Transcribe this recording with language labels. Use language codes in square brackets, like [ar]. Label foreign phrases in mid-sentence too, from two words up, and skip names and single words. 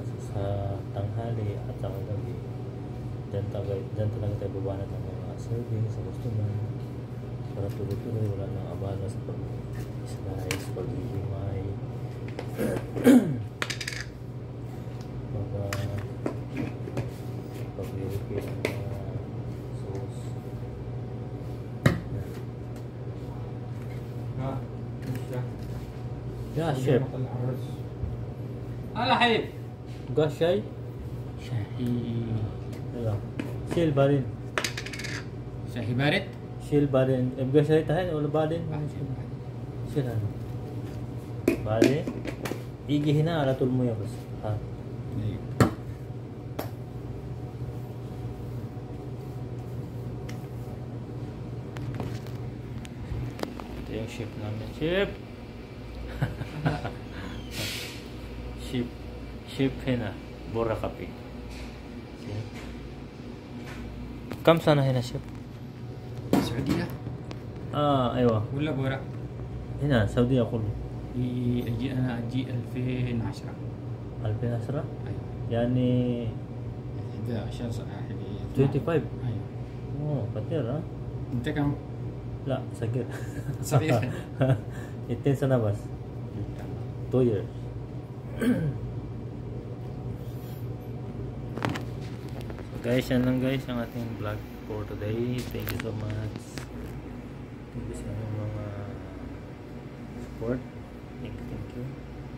[tl] So, sa tanghali at sa gabi dyan talaga tayo babanat ng mga serving sa customer para tuloy-tuloy, wala nang abala sa pag-slice, pag-hihimay pag-repair ng mga sauce. [ar] يا شيف هلا حبيب تبغى شاي؟ شاهي يلا شيل بعدين شاهي بارد شيل بعدين يبقى شاي تحت ولا بعدين؟ شيل هذا بعدين يجي هنا على طول مويه بس ها [tl] ito yung chef namin. Chef! [ar] شيف هنا برا كافي. كم سنة هنا شيف؟ السعودية؟ ايوه ولا برا؟ هنا السعودية كله. أنا أجي 2010. 2010؟ أيوة. يعني 11 سنة 25. أيوة. اوه كثير ها؟ أنت كم؟ لا صغير. صغير 2 سنة بس. 2 years. [tl] So guys, yan lang guys ang ating vlog [en] for today. Thank you so much. Thank you sa mga support. Thank you.